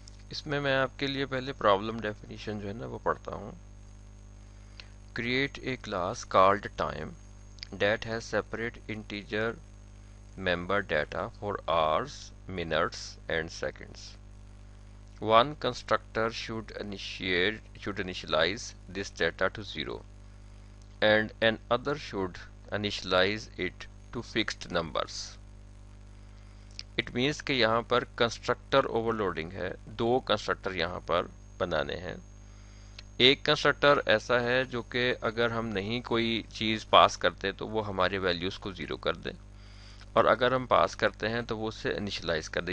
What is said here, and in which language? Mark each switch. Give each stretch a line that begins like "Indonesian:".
Urdu: اس میں آپ کے لیے پہلے پرابلم ڈیفینیشن جو ہے نا وہ پڑھتا ہوں. Create a class called time that
English: Has separate integer member data for hours, minutes, and seconds. One constructor should initialize this data to 0, and another should initialize it to fixed numbers. It means
Urdu: کہ یہاں پر constructor over loading ہے. دو constructor یہاں پر بنانے ہیں. ایک constructor ایسا ہے جو کہ اگر ہم نہیں کوئی چیز پاس کرتے تو وہ ہمارے ویلیوز کو 0 کر دے، اور اگر ہم پاس کرتے ہیں تو وہ اسے انیشلائز کر دے.